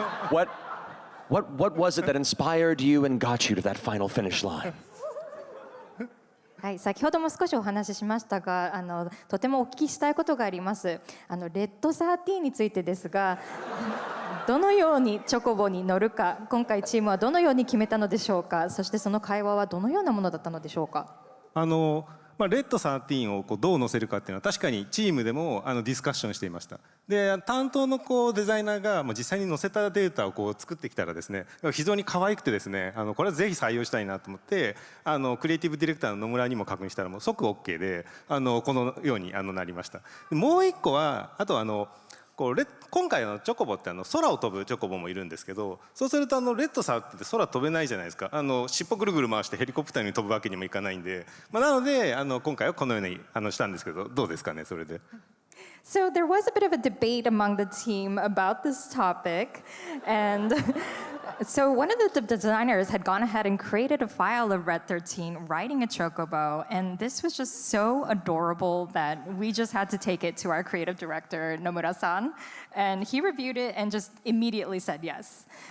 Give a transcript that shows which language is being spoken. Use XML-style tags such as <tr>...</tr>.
<en>What was it that inspired you and got you to that final finish line?</en> <ja>はい、先ほども少しお話ししましたが、とてもお聞きしたいことがあります。レッド13についてですが、どのようにチョコボに乗るか、今回チームはどのように決めたのでしょうか。そしてその会話はどのようなものだったのでしょうか。レッド13をどう載せるかっていうのは確かにチームでもディスカッションしていました。で担当のデザイナーが実際に載せたデータを作ってきたらですね、非常に可愛くてですね、これはぜひ採用したいなと思って、クリエイティブディレクターの野村にも確認したらもう即 OK でこのようになりました。もう一個はあと今回のチョコボって空を飛ぶチョコボもいるんですけど、そうするとレッドさんって空飛べないじゃないですか。尻尾ぐるぐる回してヘリコプターに飛ぶわけにもいかないんで、なので今回はこのようにしたんですけど、どうですかねそれで。</ja> <en>So there was a bit of a debate among the team about this topic, and so one of the designers had gone ahead and created a file of Red XIII riding a chocobo, and this was just so adorable that we just had to take it to our creative director, Nomura-san, and he reviewed it and just immediately said yes.</en>